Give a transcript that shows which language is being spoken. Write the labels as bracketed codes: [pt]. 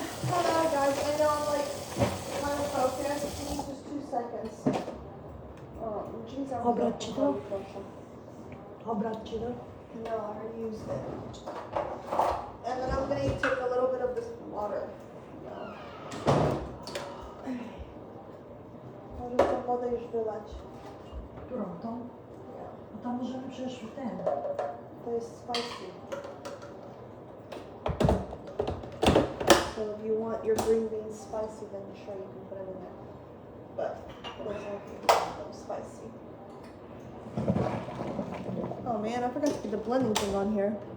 [en] Hello guys, I know I'm like kind of focused. Give me just 2 seconds. Jeez, I'm [pl] Obrać ci to? proszę. Obrać ci to? [en] No, I already used it. And then I'm gonna take a little bit of this water. No. [pl] Możesz tą wodę już wylać. Którą? Tą? [en] Yeah. [pl] No tam możemy przecież ten. To jest spicy. [en] So if you want your green beans spicy, then sure you can put it in there. But it doesn't have to be spicy. Oh man, I forgot to put the blending thing on here.